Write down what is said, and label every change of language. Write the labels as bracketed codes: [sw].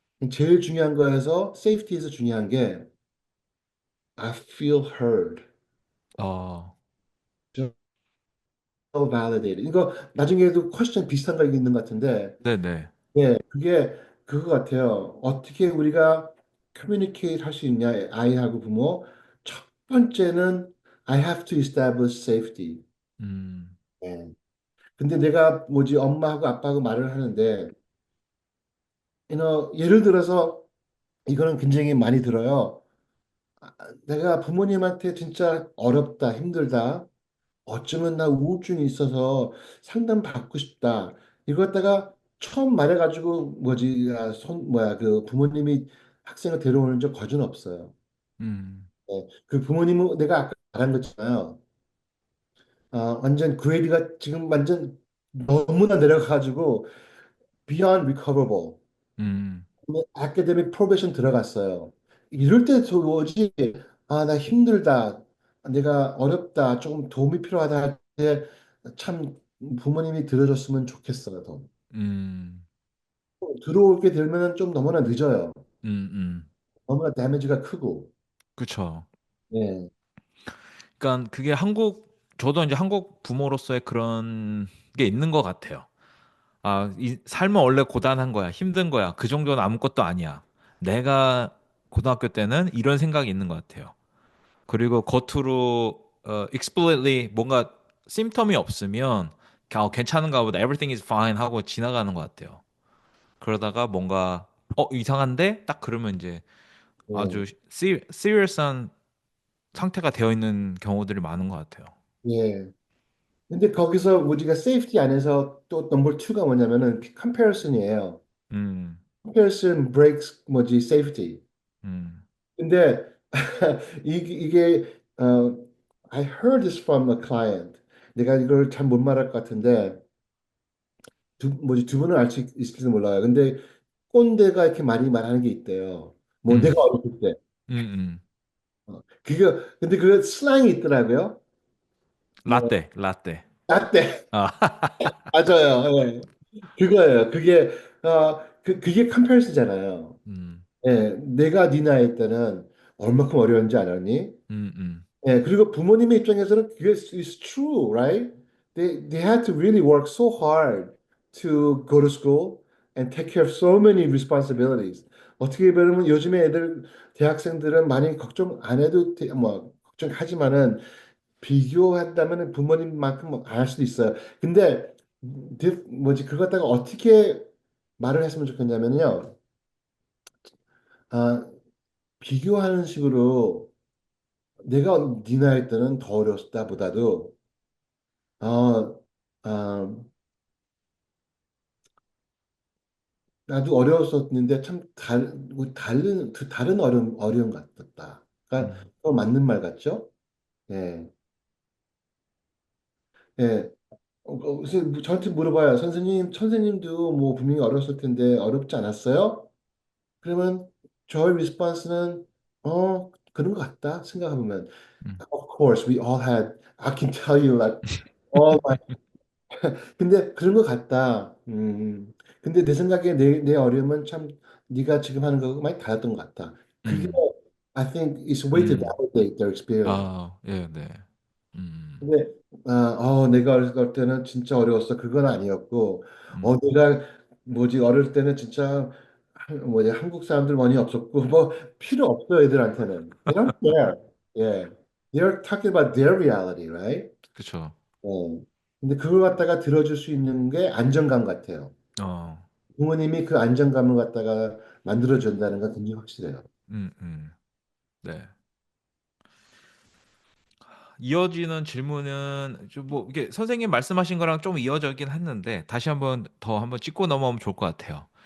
[ko] 제일 중요한 거에서 safety에서 중요한 게 [en] I feel heard. 어, feel validated. [ko] 이거 나중에도 퀘스천 비슷한 거 있는 것 같은데, 네네. 네, 그게 그거 같아요. 어떻게 우리가 communicate 할 수 있냐, 아이하고 부모. 첫 번째는 [en] I have to establish safety. 음, [ko] 네. 근데 내가 뭐지 엄마하고 아빠하고 말을 하는데, 예를 들어서 이거는 굉장히 많이 들어요. 내가 부모님한테 진짜 어렵다, 힘들다. 어쩌면 나 우울증이 있어서 상담 받고 싶다. 이거 갖다가 처음 말해가지고 뭐지 뭐야 그 부모님이 학생을 데려오는 적 거진 없어요. 음, 그 부모님은 내가 아까 말한 거잖아요. 완전 그레이드가 지금 완전 너무나 내려가가지고 [en] beyond recoverable. 음, [ko] academic probation 들어갔어요. 이럴 때 오지. 나 힘들다. 내가 어렵다. 조금 도움이 필요하다 할 때 참 부모님이 들어줬으면 좋겠어요. 더. 음, 들어오게 되면 좀 너무나 늦어요. 음. 너무나 데미지가 크고. 그쵸. 예, 그러니까 그게 저도 이제 한국 부모로서의 그런 게 있는 것 같아요. 아, 이 삶은 원래 고단한 거야. 힘든 거야. 그 정도는 아무것도 아니야. 내가 고등학교 때는 이런 생각이 있는 것 같아요. 그리고 겉으로 explicitly 뭔가 심텀이 없으면 괜찮은가 보다. [en] Everything is fine [ko] 하고 지나가는 것 같아요. 그러다가 뭔가 이상한데 딱 그러면 이제 예, 아주 serious한 상태가 되어 있는 경우들이 많은 것 같아요. 예. 근데 거기서 우리가 세이프티 안에서 또 넘버 투가 뭐냐면은 comparison이에요. 음, [en] comparison breaks [ko] 뭐지 [en] safety. 음, [ko] 근데 이게 [en] I heard this from a client. [ko] 내가 이걸 잘 못 말할 것 같은데 두 분은 알 수 있을지도 몰라요. 근데 꼰대가 이렇게 많이 말하는 게 있대요. 뭐 음, 내가 어렸을 때. 음. 근데 그 슬랑이 있더라고요. 뭐 라떼. 나때 아, 맞아요. 예. 그거예요. 그게 컴패리슨잖아요. 음, 예, 내가 네 나이 때는 얼마큼 어려운지 알았니? 음, 음, 예, 그리고 부모님의 입장에서는 그게 [en] is true, right? They had to really work so hard to go to school and take care of so many responsibilities. [ko] 어떻게 보면 요즘에 대학생들은 많이 걱정 안 해도 뭐 걱정하지만은 비교한다면 부모님만큼 안 할 수도 있어요. 근데 뭐지 그거 갖다가 어떻게 말을 했으면 좋겠냐면요. 아, 비교하는 식으로 내가 네 나이 때는 더 어렸다 보다도 어, 아, 나도 어려웠었는데 참 다른 어려움 같았다. 그러니까 음, 더 맞는 말 같죠? 예, 예. 그래서 저한테 물어봐요. 선생님도 뭐 분명히 어렸을 텐데 어렵지 않았어요? 그러면 저의 리스폰스는 그런 것 같다 생각해보면 음, [en] Of course we all had I can tell you like all [ko] 근데 그런 것 같다. 근데 내 생각에 내 어려움은 참 네가 지금 하는 거하고 많이 달랐던 것 같다. 그게 음, [en] I think is a way to 음. validate their experience. [ko] 아, 예, 네. 음, 근데 내가 어렸을 때는 진짜 어려웠어. 그건 아니었고, 음, 내가 뭐지 어릴 때는 진짜 뭐지 한국 사람들 많이 없었고 뭐 필요 없어 애들한테는. [en] They don't care. Yeah. They're talking about their reality, right? [ko] 그쵸. 어. 근데 그걸 갖다가 들어줄 수 있는 게 안정감 같아요. 어, 부모님이 그 안정감을 갖다가 만들어준다는 건 굉장히 확실해요. 네. 이어지는 질문은 좀 뭐 이게 선생님 말씀하신 거랑 좀 이어져긴 했는데 다시 한번 짚고 넘어오면 좋을 것 같아요.